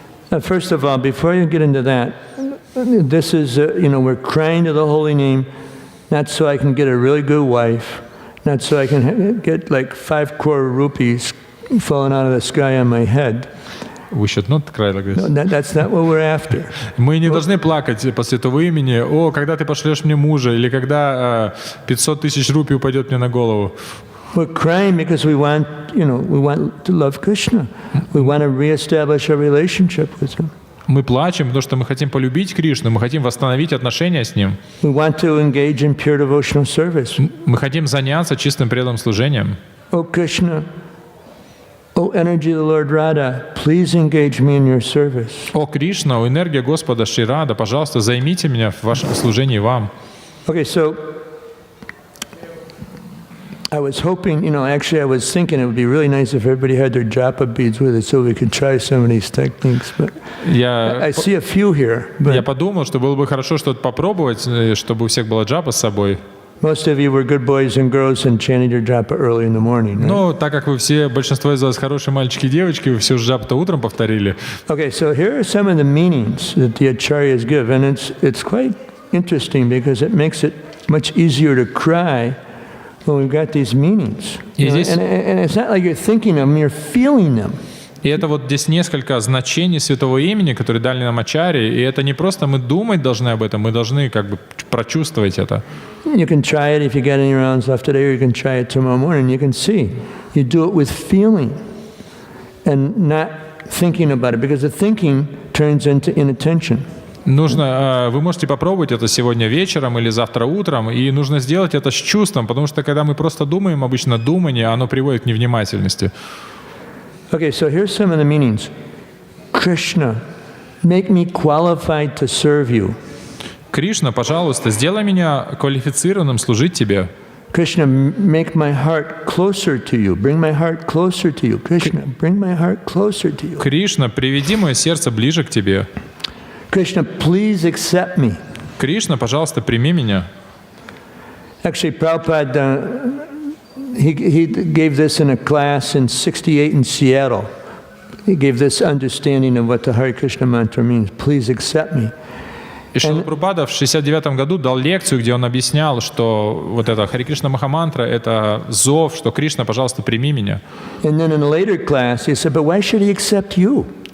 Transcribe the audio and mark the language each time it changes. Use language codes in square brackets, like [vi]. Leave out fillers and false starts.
[en] First of all, before you get into that, this is, we're crying to the holy name, not so I can get a really good wife, not so I can get like 5 crore rupees falling out of the sky on my head. We should not cry like this. No, that's not what we're after. [ru] Мы не должны плакать по святого имени, о, когда ты пошлешь мне мужа, или когда 500 тысяч рупий упадет мне на голову. [en] We're crying because we want to love Krishna. We want to reestablish our relationship with Him. [ru] Мы плачем, потому что мы хотим полюбить Кришну, мы хотим восстановить отношения с Ним. [en] We want to engage in pure devotional service. [ru] Мы хотим заняться чистым преданным служением. [en] Oh Krishna, oh energy of the Lord Radha, please engage me in your service. [ru] О Кришна, о энергия Господа Шри Рада, пожалуйста, займите меня в вашем служении вам. [en] Okay, so I was hoping, actually I was thinking it would be really nice if everybody had their japa beads with it so we could try some of these techniques, but I see a few here. [ru] Я подумал, что было бы хорошо что-то попробовать, чтобы у всех была джапа с собой. [en] Most of you were good boys and girls and chanted your japa early in the morning, right? [ru] Ну, так как вы все, большинство из вас хорошие мальчики и девочки, вы все джапу-то утром повторили. [en] Okay, so here are some of the meanings that the acharyas give, and it's quite interesting because it makes it much easier to cry when we've got these meanings. And it's not like you're thinking them, you're feeling them. [ru] И это вот здесь несколько значений святого имени, которые дали нам ачарьи, и это не просто мы думать должны об этом, мы должны как бы прочувствовать это. [en] You can try it if you got any rounds left today, or you can try it tomorrow morning. You can see. You do it with feeling and not thinking about it, because the thinking turns into inattention. [ru] Вы можете попробовать это сегодня вечером или завтра утром, и нужно сделать это с чувством, потому что когда мы просто думаем, обычно думание, оно приводит к невнимательности. [en] Okay, so here's some of the meanings. Krishna, make me qualified to serve you. [ru] Кришна, пожалуйста, сделай меня квалифицированным служить тебе. [en] Krishna, make my heart closer to you. Bring my heart closer to you. Krishna, bring my heart closer to you. [ru] Кришна, приведи мое сердце ближе к тебе. [en] Krishna, please accept me. [ru] Кришна, пожалуйста, прими меня. [en] Actually, Prabhupada, he gave this in a class in '68 in Seattle. He gave this understanding of what the Hare Krishna mantra means. Please accept me. [ru] И Шрила Прабхупада в 69 году дал лекцию, где он объяснял, что вот это Харе Кришна Махамантра — это зов, что Кришна, пожалуйста, прими меня. [en] And then in a later class, he said, but why should he accept you?